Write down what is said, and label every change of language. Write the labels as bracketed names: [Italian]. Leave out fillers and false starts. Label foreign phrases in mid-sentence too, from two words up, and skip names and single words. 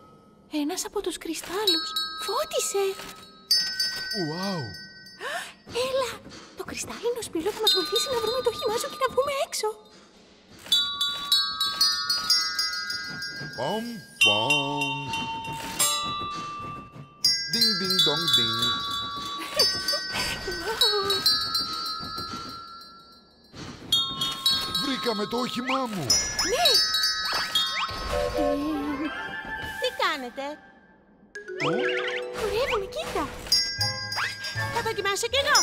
[Greek] Ένας από τους κρυστάλλους. Φώτισε. Ουάου. Έλα, το κρυστάλλινο σπήλαιο θα μας βοηθήσει να βρούμε το όχημά σου και να βγούμε έξω. Πομ, πομ. Ding, ding, dong, ding. Βρήκαμε το όχημά μου. Ναι. Τι κάνετε? Χορεύουμε, κοίτα. Θα δοκιμάσω κι εγώ.